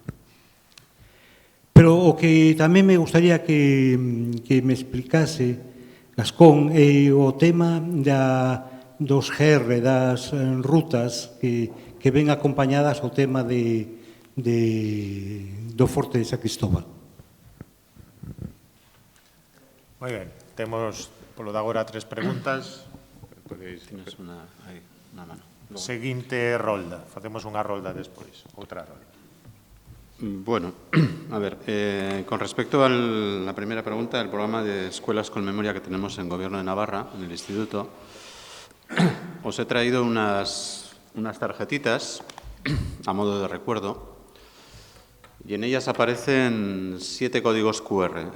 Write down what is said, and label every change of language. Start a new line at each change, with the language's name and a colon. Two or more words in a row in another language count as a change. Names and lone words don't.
Galician: Pero o que tamén me gustaría que me explicase Gascón é o tema dos GR, das rutas que ven acompañadas ao tema do Forte de San Cristóbal. Moi ben, temos polo de agora 3 preguntas.
Spanish: Tienes una mano.
Galician: Seguinte rolda, facemos unha rolda despois, outra rolda.
Spanish: Bueno, a ver, con respecto a la primera pregunta, el programa de escuelas con memoria que tenemos en Gobierno de Navarra, en el Instituto, os he traído unas tarjetitas a modo de recuerdo y en ellas aparecen 7 códigos QR.